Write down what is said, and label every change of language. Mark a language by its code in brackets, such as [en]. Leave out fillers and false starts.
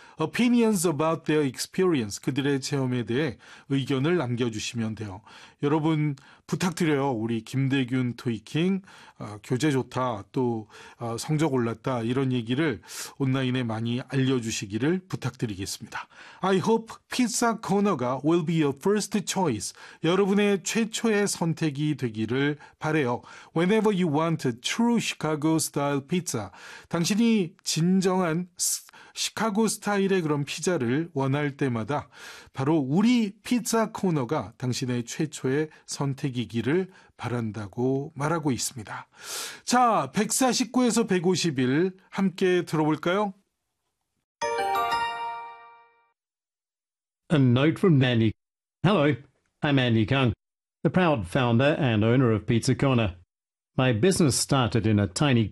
[en] Opinions about their experience. [ko] 그들의 체험에 대해 의견을 남겨주시면 돼요. 여러분 부탁드려요. 우리 김대균 토익킹 교재 좋다. 또 성적 올랐다. 이런 얘기를 온라인에 많이 알려주시기를 부탁드리겠습니다. [en] I hope Pizza Corner가 will be your first choice. [ko] 여러분의 최초의 선택이 되기를 바래요. [en] Whenever you want a true Chicago style pizza. [ko] 당신이 진정한 시카고 스타일의 그런 피자를 원할 때마다 바로 우리 피자 코너가 당신의 최초의 선택이기를 바란다고 말하고 있습니다. 자, 149에서 151 함께 들어볼까요? [en] A note from Mandy. Hello, I'm Andy Kung, the proud founder and owner of Pizza Corner. My business started in a tiny kitchen.